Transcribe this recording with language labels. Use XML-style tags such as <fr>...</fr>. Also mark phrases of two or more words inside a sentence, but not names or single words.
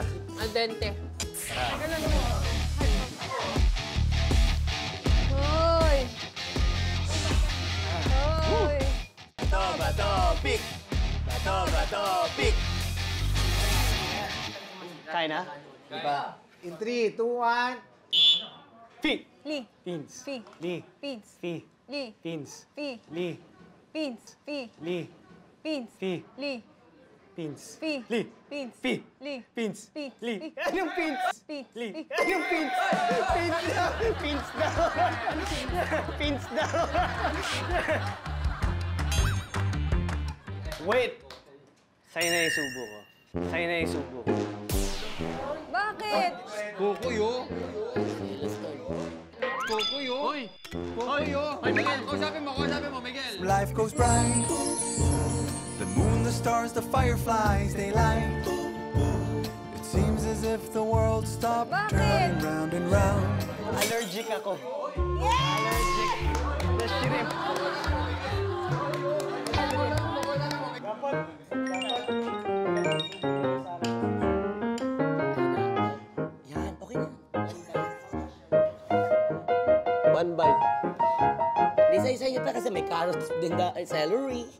<en>Al dente.</en> <tl>Hoy! Hoy! Bato, pick! Bato, pick! Kaya na?</tl> <en>In 3, 2, 1. Fi. Li. Pins. Fi. Li. Pins. Fi. Li. Pins. Fi. Li. Pins. Fi. Li. Pins. Fi. Li. Pins. Fi. Li. Pins. Fi. Li. Pins. Fi.</en> <tl>Li. Anong pins? Fi. Li. Fi. Anong pins? Pins daw. Pins daw. Pins daw.</tl> <en>Wait.</en> <tl>Sa'yo na yung subo ko. Sa'yo na yung subo ko. Bakit? Kukuyo. Kukuyo. Hoy! Kukuyo. Hoy, Miguel. Kausapin mo, Miguel.</tl> <en>Life goes bright. The moon, the stars, the fireflies, they light. It seems as if the world stopped turning round and round.</en> <tl>Allergic ako.</tl> <en>Yes! The shrimp.</en> <tl>Yan, okay na.</tl> <en>One bite.</en> <tl>Hindi isa-isa nyo pa kasi may carrots din na celery.</tl>